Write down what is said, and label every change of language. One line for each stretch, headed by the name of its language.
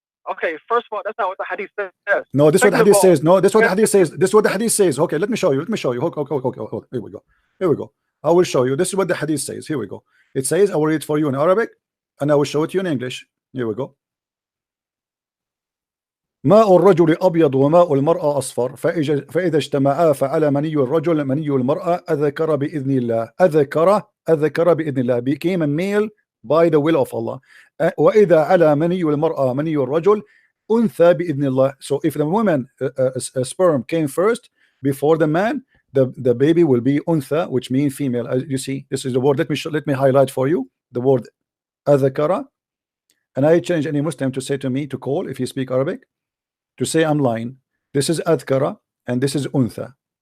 English: Okay, first of all, that's not what the hadith says. No, this is what the hadith says. No, this is what the hadith says. This is what the hadith says. Okay, let me show you. Okay. Here we go. I will show you. This is what the hadith says. Here we go. It says, I will read for you in Arabic and I will show it to you in English. Here we go.
Arabic: ماء الرجل أبيض وماء المرأة أصفر فإذا اجتمعا فعلى مني الرجل مني المرأة أذكر بإذن الله. أذكر بإذن الله,
English: became a male by the will of Allah.
Arabic: وإذا على مني المرأة مني الرجل أنثى بإذن الله.
English: So if the woman sperm came first before the man, the baby will be untha, which means female. As you see, this is the word. Let me highlight for you the word adhakara, and I change any Muslim to say to me to call if you speak Arabic to say I'm lying. This is adhkara and this is untha.